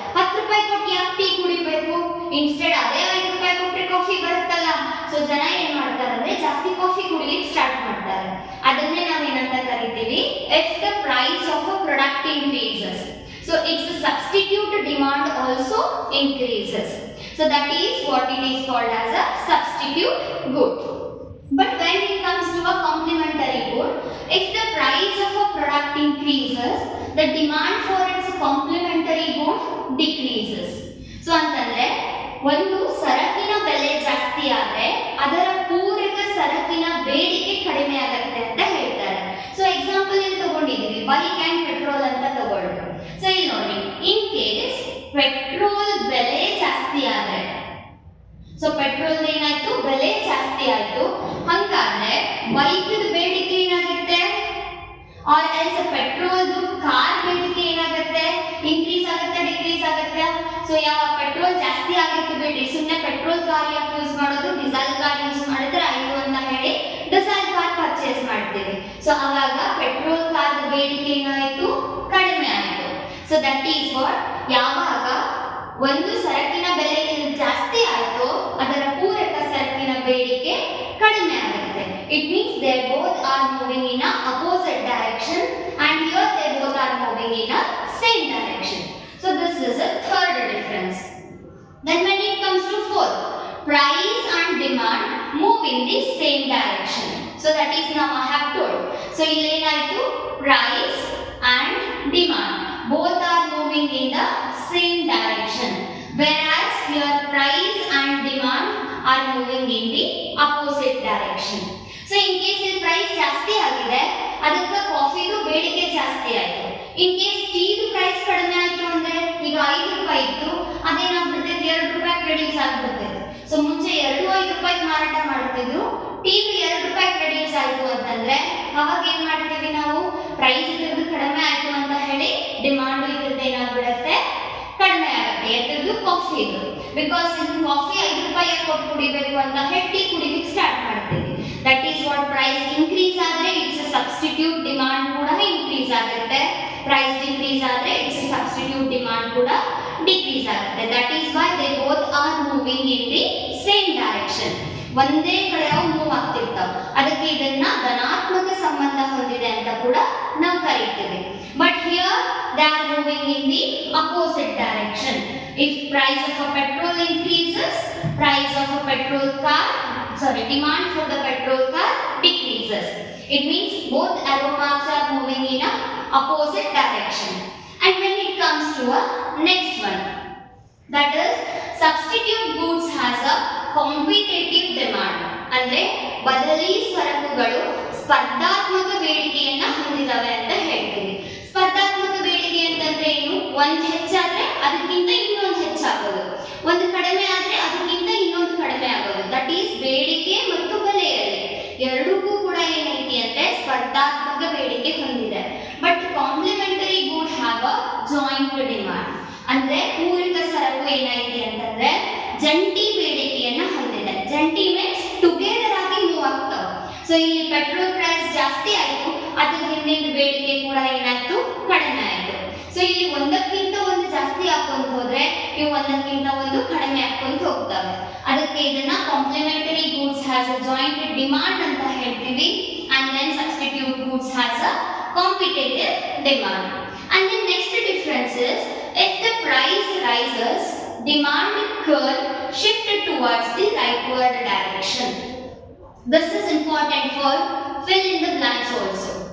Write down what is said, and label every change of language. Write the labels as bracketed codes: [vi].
[kn] 10 ರೂಪಾಯಿ ಕೊಟ್ಟು ಯಾಕೆ ಟೀ ಕುಡಿಬೇಕು? ಇನ್ಸ್ಟೆಡ್ ಅದೇ 5 ರೂಪಾಯಿ ಕೊಟ್ಟರೆ ಕಾಫಿ ಬರುತ್ತಲ್ಲ. ಸೊ ಜನ ಏನ್ ಮಾಡ್ತಾರೆ ಅಂದ್ರೆ ಜಾಸ್ತಿ ಕಾಫಿ ಕುಡಿಲಿಕ್ಕೆ ಸ್ಟಾರ್ಟ್ ಮಾಡ್ತಾರೆ. ಅದನ್ನೇ ನಾವೇನಂತ ಕರಿತೀವಿ, [en] If the price of a product increases, so its substitute demand also increases. So that is what it is called as a substitute good. But when it comes to a complementary good, if the price of a product increases, the demand for its complementary good decreases. [kn] So ಅಂತಂದ್ರೆ ಒಂದು ಸರಕಿನ ಬೆಲೆ ಜಾಸ್ತಿ ಆದ್ರೆ ಅದರ ಪೂರಕ ಸರಕಿನ ಬೇಡಿಕೆ ಕಡಿಮೆ ಆಗುತ್ತೆ ಅಂತ ಹೇಳ್ತಾರೆ. ಸೊ ಎಕ್ಸಾಂಪಲ್ ಇಲ್ಲಿ ತಗೊಂಡಿದ್ದೀವಿ, ಬೈಕ್ ಅಂಡ್ ಪೆಟ್ರೋಲ್ ಅಂತ ತಗೊಳ್ಳಿ. ಸೊ ಇಲ್ಲಿ ನೋಡಿ, ಇನ್ ಕೇಸ್ ಪೆಟ್ರೋಲ್ ಬೆಲೆ ಜಾಸ್ತಿ ಆದ್ರೆ, ಸೊ ಪೆಟ್ರೋಲ್ ಏನಾಯ್ತು, ಬೆಲೆ ಜಾಸ್ತಿ ಆಯ್ತು, ಹಂಗಾದ್ರೆ ಬೈಕ್ ಬೇಡಿಕೆ ಏನಾಗುತ್ತೆ, ಆರ್ ಎಲ್ಸ್ ಪೆಟ್ರೋಲ್ ಕಾರ್ ಬೇಡಿಕೆ ಏನಾಗುತ್ತೆ, ಇನ್ಕ್ರೀಸ್ ಆಗುತ್ತೆ, ಡಿಕ್ರೀಸ್ ಆಗುತ್ತೆ. ಸೊ ಯಾವ ಪೆಟ್ರೋಲ್ ಜಾಸ್ತಿ ಆಗಿತ್ತು ಬಿಡಿ, ಸುಮ್ಮನೆ ಪೆಟ್ರೋಲ್ ಕಾರ್ ಯಾಕೆ ಯೂಸ್ ಮಾಡೋದು, ಡೀಸೆಲ್ ಕಾರ್ ಯೂಸ್ ಮಾಡಿದ್ರೆ ಆಯ್ತು ಅಂತ ಹೇಳಿ ಡೀಸೆಲ್ ಕಾರ್ ಪರ್ಚೇಸ್ ಮಾಡ್ತೀವಿ. ಸೊ ಅವಾಗ ಪೆಟ್ರೋಲ್ ಕಾರ್ ಬೇಡಿಕೆ ಏನಾಯ್ತು, ಕಡಿಮೆ ಆಯ್ತು. [en] so that is what, [kn] ಯಾವಾಗ ಒಂದು ಸರಕಿನ ಬೆಲೆ ಜಾಸ್ತಿ ಆಯ್ತು ಅದರ ಪೂರಕ ಸರಕಿನ ಬೇಡಿಕೆ ಕಡಿಮೆ ಆಗುತ್ತೆ. [en] It means they both are moving in a opposite direction and here they both are moving in a same direction. So this is a third difference. Then when it comes to fourth, price and demand move in the same direction. So that is now I have told. So [kn] ಇಲ್ಲಿ ಏನಾಯ್ತು, [en] price and demand both are moving in the same direction, whereas here price and demand are moving in the opposite direction. So in case [kn] ಇಲ್ಲಿ price ಜಾಸ್ತಿ ಆಗಿದೆ, ಅದಕ್ಕೆ ಕಾಫಿದು ಬೇಡಿಕೆ ಜಾಸ್ತಿ ಆಯಿತು. In case ಟೀದು price ಕಡಿಮೆ ಆಯಿತು ಅಂದ್ರೆ, ಈಗ 5 ರೂಪಾಯಿ ಇತ್ತು, ಅದೇನಾಗ್ಬಿಡ್ತೈತೆ 2 ರೂಪಾಯಿ ರೆಡ್ಯೂಸ್ ಆಗ್ಬಿಡ್ತೈತೆ. ಸೊ ಮುಂಚೆ 5 ರೂಪಾಯಿ ಮಾರಾಟ ಮಾಡ್ತಿದ್ರು, ಟೀದು 2 ರೂಪಾಯಿ ರೆಡ್ಯೂಸ್ ಆಯಿತು ಅಂತಂದ್ರೆ ಅವಾಗ ಏನ್ ಮಾಡ್ತೀವಿ ನಾವು, ಪ್ರೈಸ್ ಇದ್ರದ್ದು ಕಡಿಮೆ ಆಯಿತು ಅಂತ ಹೇಳಿ ಡಿಮಾಂಡ್ ಇದ್ರದ್ದು ಏನಾಗ್ಬಿಡುತ್ತೆ, ಕಡಿಮೆ ಆಗುತ್ತೆ ಎದ್ರದ್ದು ಕಾಫಿದು. ಬಿಕಾಸ್ ಇದು ಕಾಫಿ 5 ರೂಪಾಯಿ ಕೊಟ್ಟು ಕುಡಿಬೇಕು ಅಂತ ಹೇಳಿ ಟೀ ಕುಡಿಲಿಕ್ಕೆ ಸ್ಟಾರ್ಟ್ ಮಾಡ್ತೀವಿ. [en] that is what, [kn] price increase ಆದ್ರೆ ಇಟ್ಸ್ ಸಬ್ಸ್ಟಿಟ್ಯೂಟ್ ಡಿಮಾಂಡ್ ಕೂಡ ಇನ್ಕ್ರೀಸ್ ಆಗುತ್ತೆ, ಪ್ರೈಸ್ ಡಿಕ್ರೀಸ್ ಆದ್ರೆ ಇಟ್ಸ್ ಸಬ್ಸ್ಟಿಟ್ಯೂಟ್ ಡಿಮಾಂಡ್ ಕೂಡ ಡಿಕ್ರೀಸ್ ಆಗುತ್ತೆ. [en] That is why they both are moving in the same direction. [kn] ಒಂದೇ ಕಡೆ ಅವು ಮೂವ್ ಆಗ್ತಿರ್ತಾವ, ಅದಕ್ಕೆ ಇದನ್ನ ಧನಾತ್ಮಕ ಸಂಬಂಧ ಹೊಂದಿದೆ ಅಂತ ಕೂಡ ನಾವು ಕರೀತೀವಿ. [en] But here they are moving in the opposite direction. If price of a petrol increases, price of a petrol car, sorry, demand for the petrol car It means both arrow marks are moving in a opposite direction. And when it comes to a next one, that is substitute goods has a competitive demand. [kn] ಅಂದ್ರೆ ಬದಲಿ ಸರಕುಗಳು ಸ್ಪರ್ಧಾತ್ಮಕ ಬೇಡಿಕೆಯನ್ನ ಹೊಂದಿದವೆ ಅಂತ ಹೇಳ್ತೀವಿ. ಸ್ಪರ್ಧಾತ್ಮಕ ಬೇಡಿಕೆ ಅಂತಂದ್ರೆ ಏನು? ಒಂದು ಹೆಚ್ಚಾದ್ರೆ ಅದಕ್ಕಿಂತ ಇನ್ನೊಂದು ಹೆಚ್ಚಾಗೋದು, ಒಂದು ಕಡಿಮೆ ಆದ್ರೆ ಅದಕ್ಕಿಂತ ಇನ್ನೊಂದು ಕಡಿಮೆ ಆಗೋದು. ದಟ್ ಈಸ್ ಬೇಡಿಕೆ ಮತ್ತು ಬೆಲೆಯಲ್ಲಿ ಎರಡಕ್ಕೂ ಕೂಡ ಏನೈತಿ ಅಂದ್ರೆ ಸ್ಪರ್ಧಾತ್ಮಕ ಬೇಡಿಕೆ ಹೊಂದಿದೆ. [en] But complementary good have a joint demand. [kn] ಅಂದ್ರೆ ಪೂರಕ ಸರಕು ಏನೈತಿ ಅಂತಂದ್ರೆ ಜಂಟಿ ಬೇಡಿಕೆಯನ್ನ ಹೊಂದಿದೆ. ಜಂಟಿ ಮೀನ್ಸ್ ಟುಗೆದರ್ ಆಗಿ ಮೂವ್ ಆಗ್ತಾವ. ಸೊ ಇಲ್ಲಿ ಪೆಟ್ರೋಲ್ ಪ್ರೈಸ್ ಜಾಸ್ತಿ ಆಯ್ತು, ಅದ್ರ ಹಿಂದಿನ ಬೇಡಿಕೆ ಕೂಡ ಏನಾಯ್ತು? ಕಡಿಮೆ ಆಯ್ತು. ಸೊ ಇಲ್ಲಿ ಒಂದಕ್ಕಿಂತ ಒಂದು ಜಾಸ್ತಿ ಹಾಕೊಂತ ಹೋದ್ರೆ ಇವು ಒಂದಕ್ಕಿಂತ ಒಂದು ಕಡಿಮೆ ಹಾಕೊಂತ ಹೋಗ್ತವೆ. ಅದಕ್ಕೆ ಇದನ್ನ [en] complementary goods has a joint demand [kn] ಅಂತ ಹೇಳ್ತೀವಿ. [en] And then substitute goods has a competitive demand. And the next difference is if the price rises, demand curve shift towards the rightward direction. This is important for fill in the blanks also.